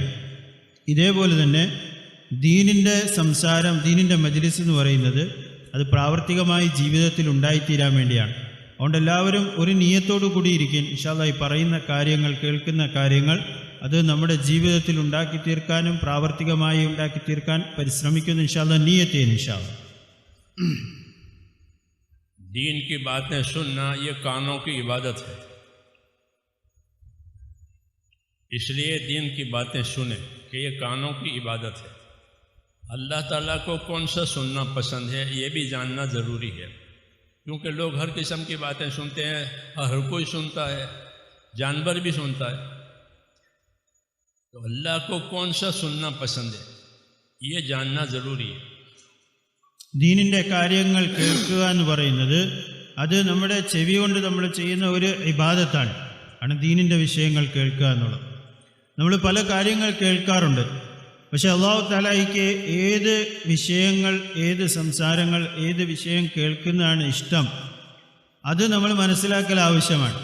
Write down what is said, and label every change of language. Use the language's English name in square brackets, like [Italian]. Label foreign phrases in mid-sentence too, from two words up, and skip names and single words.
[Malayalam] ഇതേപോലെ തന്നെ ദീനിൻ്റെ സംസാരം, ദീനിൻ്റെ മജ്ലിസ് എന്ന് പറയുന്നത് അത് പ്രാവർത്തികമായി ജീവിതത്തിൽ ഉണ്ടായിത്തീരാൻ വേണ്ടിയാണ്. അതുകൊണ്ട് എല്ലാവരും ഒരു നിയ്യത്തോടു കൂടിയിരിക്കും. [Arabic] إن شاء الله [Malayalam] ഈ പറയുന്ന കാര്യങ്ങൾ, കേൾക്കുന്ന കാര്യങ്ങൾ അത് നമ്മുടെ ജീവിതത്തിൽ ഉണ്ടാക്കി തീർക്കാനും പ്രാവർത്തികമായി ഉണ്ടാക്കി തീർക്കാൻ പരിശ്രമിക്കുന്നു. [Arabic] إن شاء الله [Malayalam] നിയ്യത്ത് ചെയ്യുന്നു [Arabic] إن شاء الله. [Urdu] دین کی باتیں سننا یہ کانوں کی عبادت ہے، اس لیے دین کی باتیں سنیں کہ یہ کانوں کی عبادت ہے. اللہ تعالیٰ کو کون سا سننا پسند ہے یہ بھی جاننا ضروری ہے، کیونکہ لوگ ہر قسم کی باتیں سنتے ہیں، ہر کوئی سنتا ہے، جانور بھی سنتا ہے. تو اللہ کو کون سا سننا پسند ہے یہ جاننا ضروری ہے. [Malayalam] ദീനിൻ്റെ കാര്യങ്ങൾ കേൾക്കുക എന്ന് പറയുന്നത് അത് നമ്മുടെ ചെവി കൊണ്ട് നമ്മൾ ചെയ്യുന്ന ഒരു ഇബാദത്താണ്. ആണ് ദീനിൻ്റെ വിഷയങ്ങൾ കേൾക്കുക എന്നുള്ളത്. നമ്മൾ പല കാര്യങ്ങൾ കേൾക്കാറുണ്ട്, പക്ഷേ അല്ലാഹു തആലയ്ക്ക് ഏത് വിഷയങ്ങൾ, ഏത് സംസാരങ്ങൾ, ഏത് വിഷയം കേൾക്കുന്നതാണ് ഇഷ്ടം, അത് നമ്മൾ മനസ്സിലാക്കൽ ആവശ്യമാണ്.